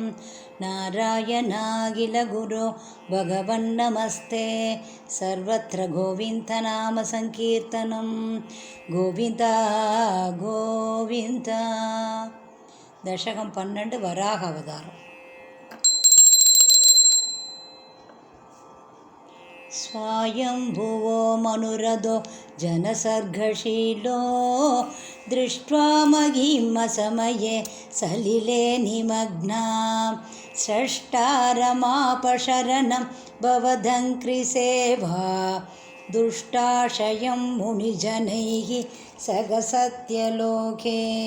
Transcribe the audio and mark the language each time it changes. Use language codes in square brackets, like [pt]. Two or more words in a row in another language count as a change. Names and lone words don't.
[sa] നാരായണാഖില ഗുരോ ഭഗവൻ നമസ്തേ. [ml] സർവത്ര ഗോവിന്ദനാമ സങ്കീർത്തനം. ഗോവിന്ദ ഗോവിന്ദ. ദശകം 12 വരാഹാവതാരം. [sa] स्वायम्भुवो मनुरधो जनसर्गशीलो दृष्ट्वा महिमसमये सलिले निमग्नां स्रष्टारमापशरणं भवदङ्घ्रिसेवा दुष्टाशयं मुनिजनैः सगसत्यलोके